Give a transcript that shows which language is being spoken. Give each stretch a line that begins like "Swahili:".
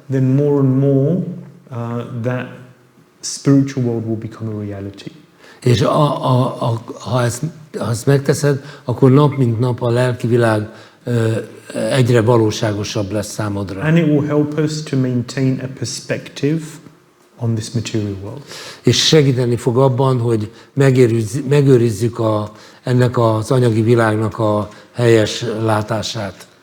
English: then more and more that spiritual world will become a reality.
Hungarian: és ha ezt megteszed, akkor nap mint nap a lelki világ egyre valóságosabb lesz számodra.
English: And it will help us to maintain a perspective on this material world.
Hungarian: És segíteni fog abban, hogy megőrizzük ennek az anyagi világnak a helyes látását.